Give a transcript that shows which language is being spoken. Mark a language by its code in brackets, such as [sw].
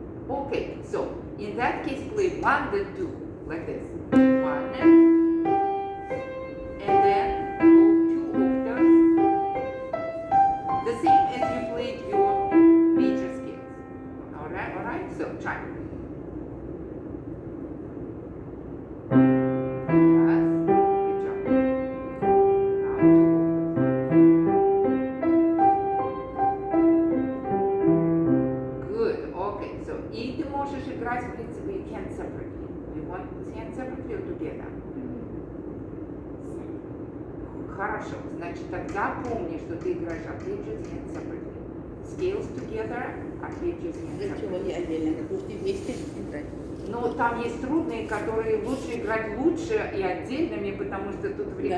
[en] Okay, so in that case, play 1 then 2, like this. 1 and then go 2 octaves, the same as you played your major scales. All right. So try. Yes, good job. Now 2 octaves. Good. Okay, so [ru] и ты можешь играть, в принципе, [en] hand separately. You want hand separately or together? [ru] Хорошо. Значит, тогда помни, что ты играешь [en] arpeggios hand separately. Scales together, arpeggios hand [ru] Зачем [en] separately. [ru] они отдельно? Как можете вместе играть? Но там есть трудные, которые лучше играть лучше и отдельными, потому что тут в Да.